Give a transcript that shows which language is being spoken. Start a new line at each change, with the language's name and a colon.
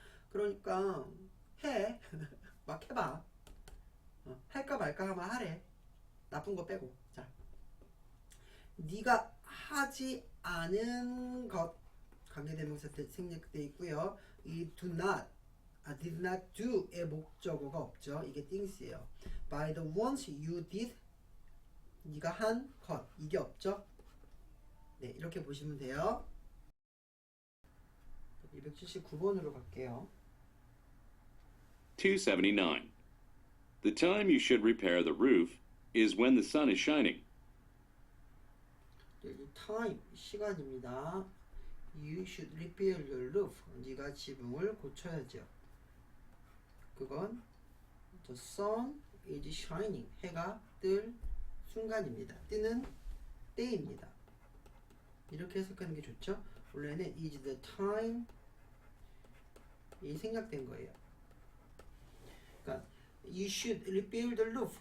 Korean: 그러니까 해. 막 해봐. 할까 말까 하면 하래. 나쁜 거 빼고. 자, 네가 하지 않은 것 관계대명사 생략돼 있고요. 이 do not, did not do의 목적어가 없죠. 이게 things예요.
English: By the ones you did,
Korean: 네가 한 것 이게 없죠. 네, 이렇게 보시면 돼요. 279번으로 갈게요. 279.
English: The time you should repair the roof is when the sun is shining.
Korean: 이 time 시간입니다.
English: You should repair your roof.
Korean: 네가 지붕을 고쳐야죠.
English: 그건 the sun is shining.
Korean: 해가 뜰 순간입니다. 뜨는 때입니다. 이렇게 해석하는 게 좋죠. 원래는
English: is the time
Korean: 이 생략된 거예요. 그러니까
English: you should repair the roof.